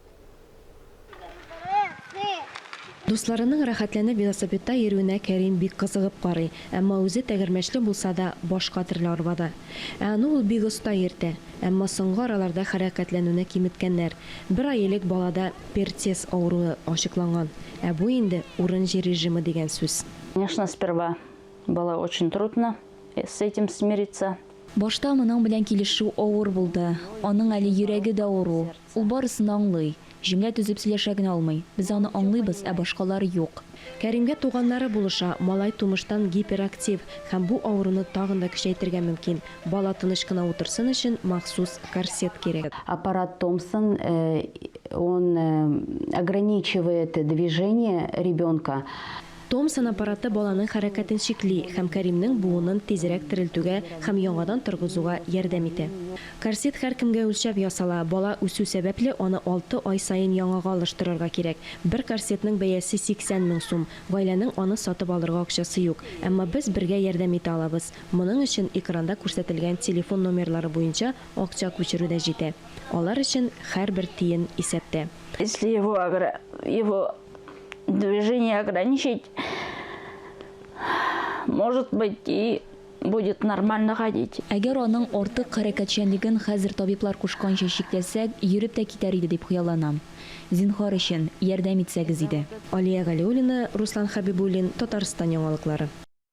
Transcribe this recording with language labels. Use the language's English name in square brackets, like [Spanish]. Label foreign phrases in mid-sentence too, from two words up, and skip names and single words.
[Tatar] Дусларының рәхәтләнеп велосипедта йөрүенә Кәрим бик кызыгып карый, әмма үзе тәгәрмәчле булса да башка төрле арбада. Аны ул бик оста йөртә, әмма соңгы араларда хәрәкәтләнүне киметкәннәр. Бер ай элек балада пертез авыруы ачыкланган, ә бу инде урын җир режимы дигән сүз. [Russian] Конечно, сперва было очень трудно с этим смириться. [Tatar] Башта моның белән килешү авыр булды. Аның әле йөрәге дә авыру. Ул барысын аңлый. Җөмлә төзеп сөйләшә генә алмый. Без аны аңлыйбыз, ә башкалары юк. Кәримгә туганнары булыша, малай тумыштан гиперактив һәм бу авыруны тагын да көчәйтергә мөмкин. Бала тыныч кына утырсын өчен махсус корсет кирәк. [Russian] Аппарат Томпсон, он ограничивает движение ребенка. [Tatar] Томсон аппараты баланың хәрәкәтен шикли һәм Кәримнең буынын тизрәк терелтүгә һәм яңадан торгызуга ярдәм итә. Корсет һәркемгә үлчәп ясала. Бала үсү сәбәпле аны 6 ай сайын яңага алыштырырга кирәк. Бер корсетның бәясе 80 мең сум. Гаиләнең аны сатып алырга акчасы юк. Әмма без бергә ярдәм итә алабыз. Моның өчен экранда күрсәтелгән телефон номерлары буенча акча күчерү дә җитә. Алар өчен һәрбер тиен исәптә. [Russian] Если его движение ограничить, может быть, и будет нормально ходить. [Tatar] Әгәр аның артык хәрәкәтчәнлеген хәзер табиблар кушканча шикләсәк, йөреп тә китәр иде дип хыялланам. Зинһар өчен ярдәм итсәгез иде. Алия Галиуллина, Руслан Хабибуллин, Татарстан яңалыклары.